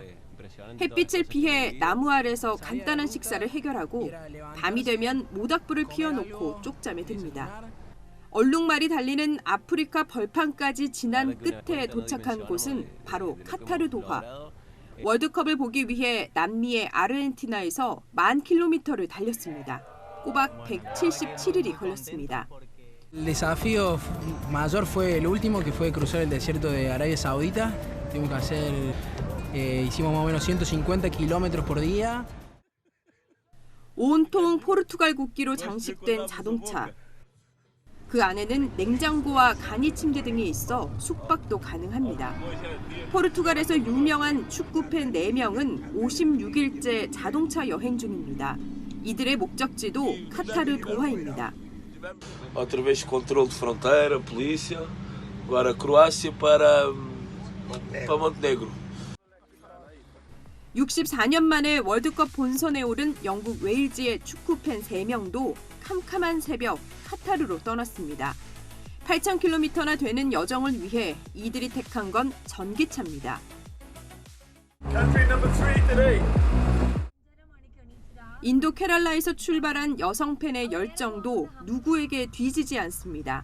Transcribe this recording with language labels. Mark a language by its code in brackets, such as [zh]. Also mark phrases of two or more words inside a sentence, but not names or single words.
[ko] 햇빛을 피해 나무 아래서 간단한 식사를 해결하고 밤이 되면 모닥불을 피워놓고 쪽잠에 듭니다. 얼룩말이 달리는 아프리카 벌판까지 지난 끝에 도착한 곳은 바로 카타르 도하. 월드컵을 보기 위해 남미의 아르헨티나에서 10,000km를 달렸습니다. 꼬박 177일이 걸렸습니다. [es] El desafío mayor fue el último, que fue cruzar el desierto de Arabia Saudita. Tuvimos que hacer, hicimos más o menos 150 kilómetros por día. [ko] 온통 포르투갈 국기로 장식된 자동차. 그 안에는 냉장고와 간이 침대 등이 있어 숙박도 가능합니다. 포르투갈에서 유명한 축구팬 4명은 56일째 자동차 여행 중입니다. 이들의 목적지도 카타르 도하입니다. [pt] Através de controle de fronteira, polícia, agora Croácia para Montenegro. [ko] 64년 만에 월드컵 본선에 오른 영국 웨일즈의 축구팬 3명도 캄캄한 새벽 카타르로 떠났습니다. 8,000km나 되는 여정을 위해 이들이 택한 건 전기차입니다. 인도 케랄라에서 출발한 여성 팬의 열정도 누구에게 뒤지지 않습니다.